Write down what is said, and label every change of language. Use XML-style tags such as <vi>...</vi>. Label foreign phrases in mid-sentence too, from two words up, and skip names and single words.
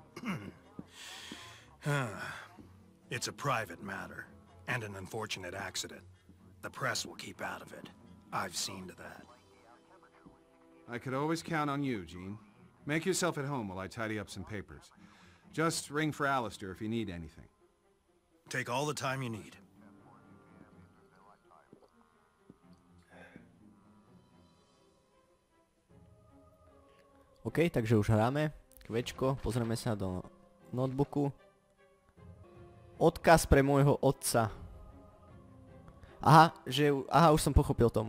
<en>It's a private matter, and an unfortunate accident. The press will keep out of it. I've seen to that. I could always count on you, Gene. Make yourself at home while I tidy up some papers. Just ring for Alistair if you need anything. Take all the time you need.</en> <sk>OK, takže už hráme. Kvečko, pozrieme sa do notebooku. Odkaz pre môjho otca. Aha, už som pochopil tomu.</sk>